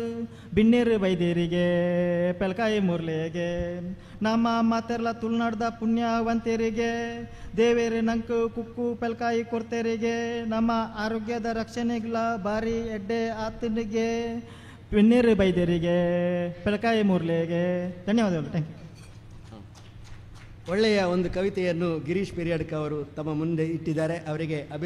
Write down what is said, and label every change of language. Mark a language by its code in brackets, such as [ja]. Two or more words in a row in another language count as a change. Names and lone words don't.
[tcy] ಬಿಣ್ಣೀರು ಬೈದ್ಯರಿಗೆ ಪೆಲಕಾಯಿ ಮುರ್ಲೆಗೆ, ನಮ್ಮ ಮಾತೆರ್ಲ ತುಳುನಾಡ್ದ ಪುಣ್ಯವಂತರಿಗೆ, ದೇವೇರು ನಂಕು ಕುಕ್ಕು ಪೆಲಕಾಯಿ ಕೊಡ್ತೇರಿಗೆ, ನಮ್ಮ ಆರೋಗ್ಯದ ರಕ್ಷಣೆಗಳ ಬಾರಿ ಎಡ್ಡೆ ಆತನಿಗೆ. ಬಿಣ್ಣೀರು ಬೈದ್ಯರಿಗೆ ಪೆಲಕಾಯಿ ಮುರ್ಲೆಗೆ. ಧನ್ಯವಾದಗಳು. [en] Thank you. [kn] ಒಳ್ಳೆಯ ಒಂದು ಕವಿತೆಯನ್ನು ಗಿರೀಶ್ ಪೆರಿಯಾಡ್ಕರ್ ಅವರು ತಮ್ಮ ಮುಂದೆ ಇಟ್ಟಿದ್ದಾರೆ. ಅವರಿಗೆ